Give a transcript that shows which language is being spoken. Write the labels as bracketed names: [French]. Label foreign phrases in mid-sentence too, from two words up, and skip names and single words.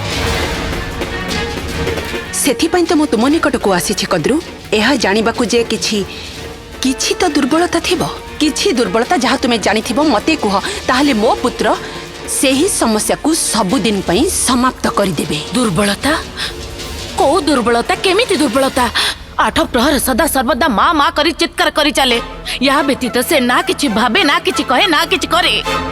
[Odia] ସେଥି ପାଇଁ ତ ମୋ ତୁମ ନିକଟ କୁ ଆସିଛି କଦ୍ରୁ। ଏହା ଜାଣିବାକୁ ଯେ କିଛି ତ ଦୁର୍ବଳତା ଥିବ। କିଛି ଦୁର୍ବଳତା ଯାହା ତୁମେ ଜାଣିଥିବ ମତେ କୁହ, ତାହାହେଲେ ମୋ ପୁତ୍ର ସେହି ସମସ୍ୟା କୁ ସବୁଦିନ ପାଇଁ ସମାପ୍ତ କରି ଦେବେ। ଦୁର୍ବଳତା? କେଉଁ ଦୁର୍ବଳତା? କେମିତି ଦୁର୍ବଳତା? 8 ପ୍ରହର ସଦା ସର୍ବଦା ମାଁ ମାଁ କରି ଚିତ୍କାର କରି ଚାଲେ। ଯା ବ୍ୟତୀତ ସେ ନା କିଛି ଭାବେ, ନା କିଛି କହେ, ନା କିଛି କରେ।